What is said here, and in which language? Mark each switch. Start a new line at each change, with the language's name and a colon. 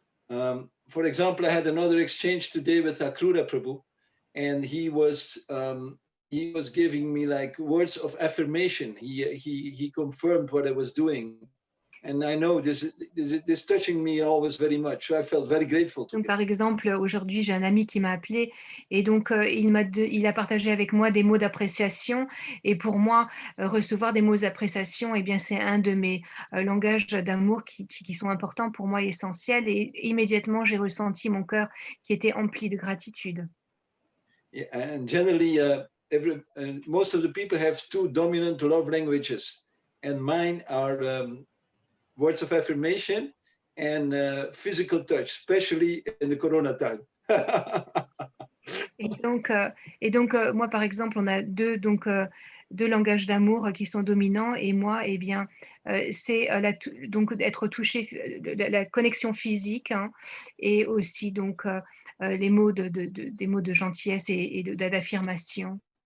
English: For example, I had another exchange today with Akrura Prabhu, and he was giving me like words of affirmation. He confirmed what I was doing. And I know this touching me always very much. So I felt very grateful to him.
French: Par exemple, aujourd'hui, j'ai un ami qui m'a appelé et donc il a partagé avec moi des mots d'appréciation. Et pour moi, recevoir des mots d'appréciation, c'est un de mes langages d'amour qui sont importants pour moi, essentiels. Et immédiatement, j'ai ressenti mon cœur qui était empli de gratitude.
English: Yeah, and generally, most of the people have 2 dominant love languages, and mine are words of affirmation and physical touch, especially in the Corona time.
French: et donc moi, par exemple, on a deux langages d'amour qui sont dominants. Et moi, c'est donc d'être touché, la connexion physique, et aussi donc des mots de gentillesse et d'affirmation.